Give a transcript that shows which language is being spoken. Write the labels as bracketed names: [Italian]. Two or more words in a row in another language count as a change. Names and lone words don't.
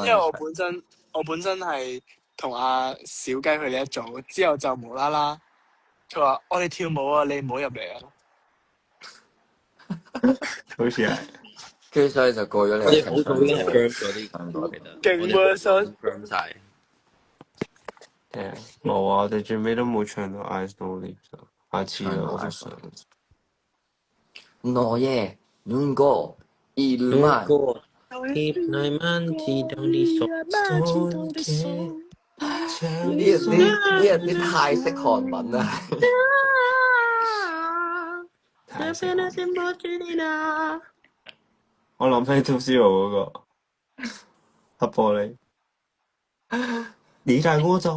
[Cantonese] 因為我本身係同阿小雞佢哋一組，之後就無啦啦，佢話我哋跳舞啊，你唔好入嚟啊！好似係，跟住所以就過咗你。我哋好早已經係 firm 咗啲感覺，其實勁喎，so firm 曬。冇啊！我哋最尾都冇唱到 Eyes No Lips，下次啦，我都想。 Noye nungo ilman Hip manti don't need so 呢人太識韓文啦。太識韓文。我諗起 Two Zero 嗰個黑玻璃。你帶我走，